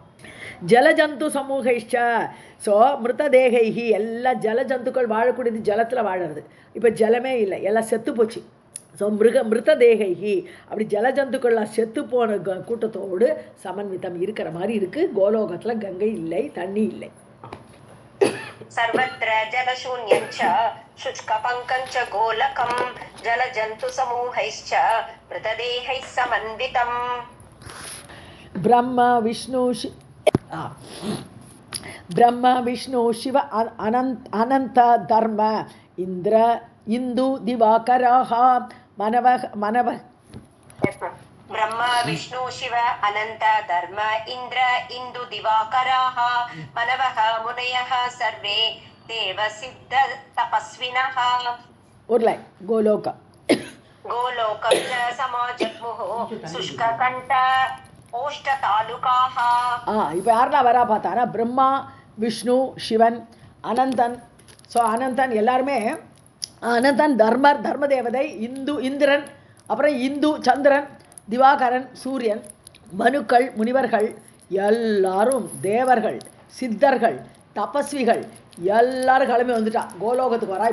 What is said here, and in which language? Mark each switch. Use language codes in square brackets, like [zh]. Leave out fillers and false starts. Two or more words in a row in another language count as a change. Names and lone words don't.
[sa] जलजन्तु समूहैश्च, [ta] ஸோ மிருததேகைஹி, எல்லா ஜலஜந்துக்கள் வாழக்கூடியது ஜலத்தில் வாழறது. இப்போ ஜலமே இல்லை, எல்லாம் செத்து போச்சு. ஸோ மிருததேகைஹி, அப்படி ஜலஜந்துக்கள்லாம் செத்து போன கூட்டத்தோடு சமன்விதம் இருக்கிற மாதிரி இருக்குது. கோலோகத்தில் கங்கை இல்லை, தண்ணி இல்லை. [sa] सर्वत्र जलशून्यं च शुष्कपङ्कं च गोलकं जलजन्तुसमूहैश्च मृतदेहैः समन्वितम्. ब्रह्म विष्णु शिव अनंत धर्म इंद्र इंदु दिवाकराः मनवः ब्रह्मा विष्णु शिव अनंत धर्म इंद्र इंदु दिवाकराः मनवः मुनयः सर्वे देव सिद्ध तपस्विनः. [ta] ஒரு லைன் கோலோகா. [sa] गोलोकं च समाजग्मुः शुष्ककण्ठ ओष्ठतालुकाः. [ta] இப்போ யாரெல்லாம் வரா பார்த்தானா பிரம்மா விஷ்ணு சிவன் அனந்தன். ஸோ அனந்தன் எல்லாருமே அனந்தன் தர்மர் தர்ம தேவதை, இந்திரன், அப்புறம் இந்து சந்திரன், திவாகரன் சூரியன், மனுக்கள் முனிவர்கள் எல்லாரும் தேவர்கள் சித்தர்கள் தபஸ்விகள் எல்லாரும் கிளம்பி வந்துட்டா கோலோகத்துக்கு வரா.